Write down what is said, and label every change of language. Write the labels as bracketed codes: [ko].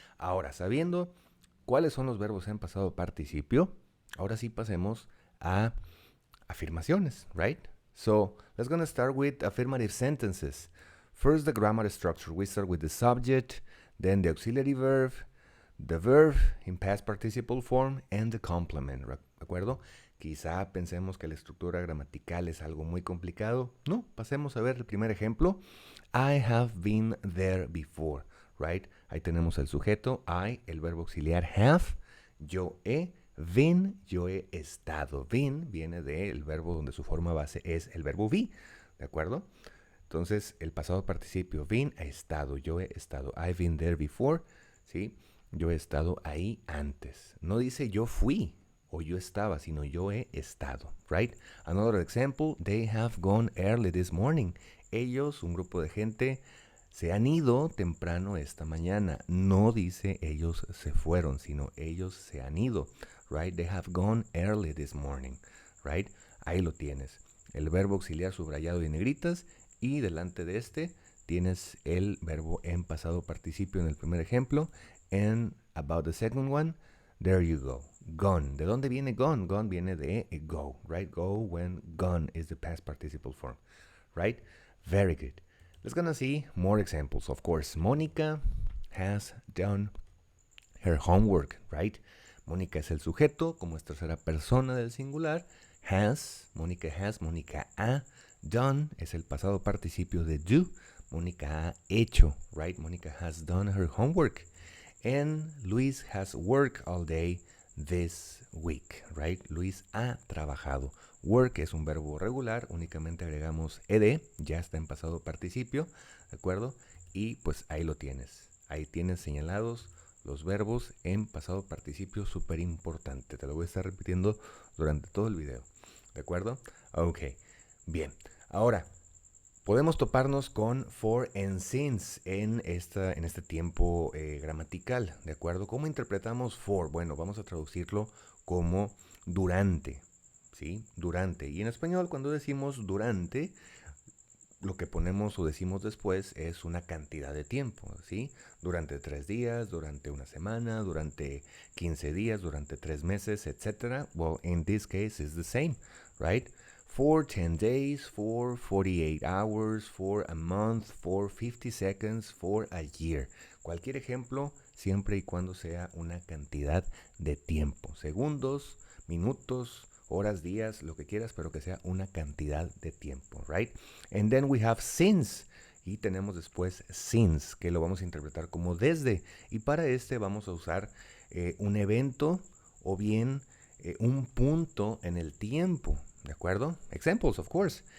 [es] Ahora, sabiendo cuáles son los verbos en pasado participio, ahora sí pasemos a afirmaciones, right? [en] So, let's gonna start with affirmative sentences. First, the grammar structure. We start with the subject, then the auxiliary verb, the verb in past participle form, and the complement, [es] ¿de acuerdo? Quizá pensemos que la estructura gramatical es algo muy complicado. No, pasemos a ver el primer ejemplo. [en] I have been there before, right? [es] Ahí tenemos el sujeto, I, el verbo auxiliar have, yo he, been, yo he estado. Been viene del verbo donde su forma base es el verbo be, ¿de acuerdo? Entonces, el pasado participio, been, ha estado, yo he estado. [en] I've been there before, ¿sí? [es] Yo he estado ahí antes. No dice yo fui o yo estaba, sino yo he estado, right? [en] Another example, they have gone early this morning. [es] Ellos, un grupo de gente, se han ido temprano esta mañana. No dice ellos se fueron, sino ellos se han ido, [en] right? They have gone early this morning, right? [es] Ahí lo tienes. El verbo auxiliar subrayado y negritas, y delante de este tienes el verbo en pasado participio en el primer ejemplo. [en] And about the second one, there you go. Gone. [es] ¿De dónde viene gone? Gone viene de go, [en] right? Go when gone is the past participle form, right? Very good. Let's gonna see more examples. Of course, Mónica has done her homework, right? [es] Mónica es el sujeto, como es tercera persona del singular. Mónica ha done es el pasado participio de do. Mónica ha hecho, right? [en] Mónica has done her homework. And Luis has worked all day this week, right? [es] Luis ha trabajado. Work es un verbo regular, únicamente agregamos ed, ya está en pasado participio, ¿de acuerdo? Y pues ahí lo tienes. Ahí tienes señalados los verbos en pasado participio, súper importante. Te lo voy a estar repitiendo durante todo el video, ¿de acuerdo? Ok, bien. Ahora, podemos toparnos con for and since en este tiempo gramatical, ¿de acuerdo? ¿Cómo interpretamos for? Bueno, vamos a traducirlo como durante, ¿sí? Durante. Y en español, cuando decimos durante, lo que ponemos o decimos después es una cantidad de tiempo, ¿sí? Durante 3 días, durante una semana, durante 15 días, durante 3 meses, etc. [en] Well, in this case, it's the same, right? For 10 days, for 48 hours, for a month, for 50 seconds, for a year. [es] Cualquier ejemplo, siempre y cuando sea una cantidad de tiempo. Segundos, minutos, horas, días, lo que quieras, pero que sea una cantidad de tiempo, right? [en] And then we have since, [es] y tenemos después since, que lo vamos a interpretar como desde, y para este vamos a usar un evento o bien un punto en el tiempo, ¿de acuerdo? [en] Examples, of course.